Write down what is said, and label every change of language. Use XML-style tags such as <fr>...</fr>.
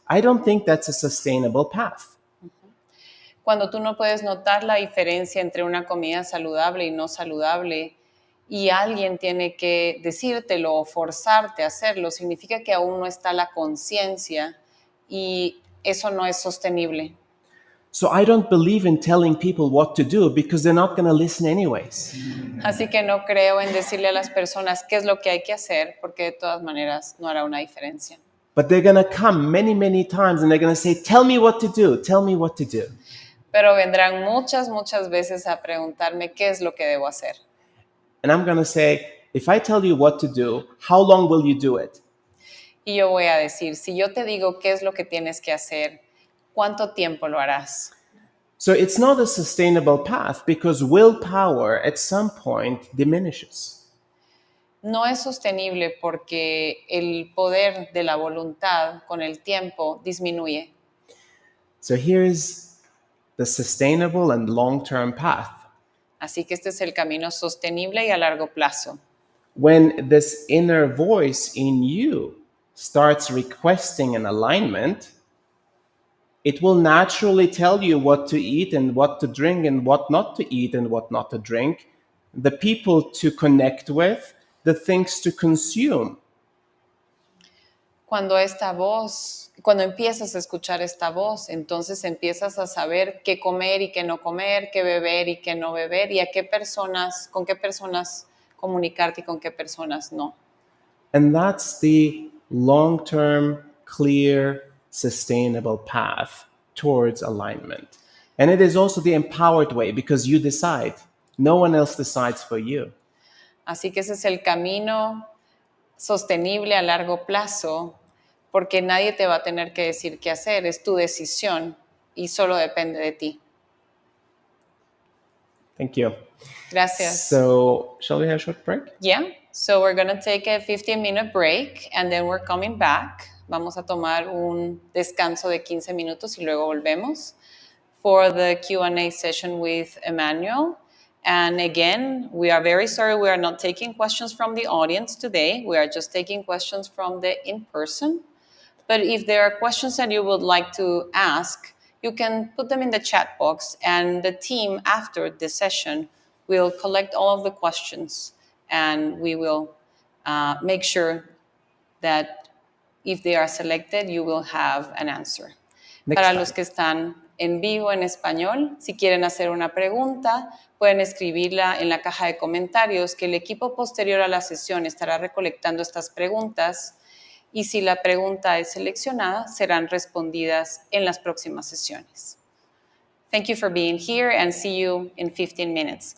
<en>I don't think that's a sustainable path.</en> <es>Cuando tú no puedes notar la diferencia entre una comida saludable y no saludable, y alguien tiene que decírtelo o forzarte a hacerlo, significa que aún no está la conciencia y eso no es sostenible.</es> <en>So I don't believe in telling people what to do because they're not going to listen anyways.</en> <es>Así que no creo en decirle a las personas qué es lo que hay que hacer, porque de todas maneras no hará una diferencia.</es> <en>But they're going to come many, many times and they're going to say, tell me what to do, tell me what to do.</en> <es>Pero vendrán muchas veces a preguntarme qué es lo que debo hacer.</es> <en>And I'm going to say, if I tell you what to do, how long will you do it?</en> <es>Y yo voy a decir, si yo te digo qué es lo que tienes que hacer, ¿cuánto tiempo lo harás?</es> <en>So it's not a sustainable path because willpower at some point diminishes.</en> <es>No es sostenible porque el poder de la voluntad con el tiempo disminuye.</es> <en>So here's the sustainable and long-term path.</en> <es>Así que este es el camino sostenible y a largo plazo.</es> <en>When this inner voice in you starts requesting an alignment, it will naturally tell you what to eat and what to drink and what not to eat and what not to drink, the people to connect with, the things to consume.</en> <es>Cuando empiezas a escuchar esta voz, entonces empiezas a saber qué comer y qué no comer, qué beber y qué no beber, y con qué personas comunicarte y con qué personas no.</es> <en>And that's the long-term, clear, sustainable path towards alignment. And it is also the empowered way because you decide. No one else decides for you.</en> <es>Así que ese es el camino sostenible a largo plazo, porque nadie te va a tener que decir qué hacer, es tu decisión y solo depende de ti.</es> <en>Thank you.</en> <es>Gracias.</es> <en>So, shall we have a short break? Yeah, so we're going to take a 15-minute break and then we're coming back.</en> <es>Vamos a tomar un descanso de 15 minutos y luego volvemos</es> <en>for the Q&A session with Emmanuel. And again, we are very sorry we are not taking questions from the audience today. We are just taking questions from the in-person. But if there are questions that you would like to ask, you can put them in the chat box and the team after the session will collect all of the questions and we will make sure that if they are selected, you will have an answer.</en> <es>Para los que están en vivo en español, si quieren hacer una pregunta, pueden escribirla en la caja de comentarios, que el equipo posterior a la sesión estará recolectando estas preguntas y si la pregunta es seleccionada, serán respondidas en las próximas sesiones.</es> <en>Thank you for being here and see you in 15 minutes.</en>